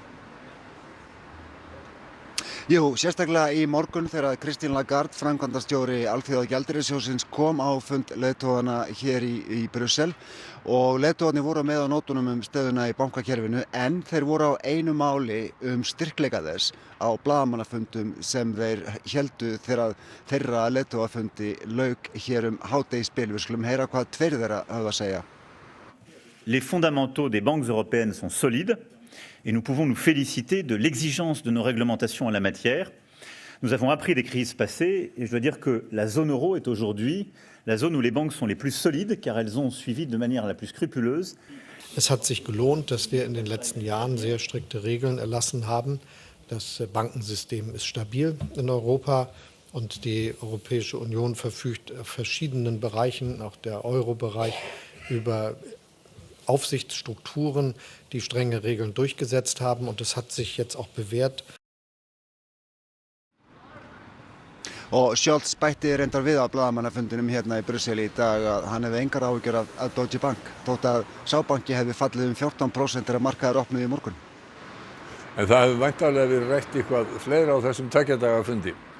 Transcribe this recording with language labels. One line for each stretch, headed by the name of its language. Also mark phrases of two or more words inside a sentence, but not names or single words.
Icelandic: Jú, sérstaklega í morgun þegar Christine Lagarde, framkvæmdastjóri Alþjóðagjaldeyrissjóðsins, kom á fund leiðtogana hér í Brussel og leiðtogarnir voru með á nótunum stöðuna í bankakerfinu en þeir voru á einu máli styrkleika þess á blaðamannafundum sem þeir héldu þegar þeirra leiðtogafundi lauk hér hádegisbil. Við skulum heyra hvað tveir þeirra höfðu að segja.
French: Les fondamentaux des banques européennes sont solides. Et nous pouvons nous féliciter de l'exigence de nos réglementations en la matière. Nous avons appris des crises passées et je dois dire que la zone euro est aujourd'hui la zone où les banques sont les plus solides car elles ont suivi de manière la plus scrupuleuse.
German: Es hat sich gelohnt, dass wir in den letzten Jahren sehr strikte Regeln erlassen haben. Das Bankensystem ist stabil in Europa und die Europäische Union verfügt auf verschiedenen Bereichen, auch der Euro-Bereich, über Aufsichtsstrukturen, die strenge Regeln durchgesetzt haben und das hat sich jetzt auch bewährt.
Icelandic: Og Scholz bætti reyndar við á blaðamannafundinum hérna í Brussel í dag að hann hefði engar áhyggjur af Deutsche Bank þótt að sá banki hefði fallið 14% þegar markaðir opnuðu í morgun. En það hefur væntanlega verið rætt eitthvað fleira á þessum 2 daga fundi.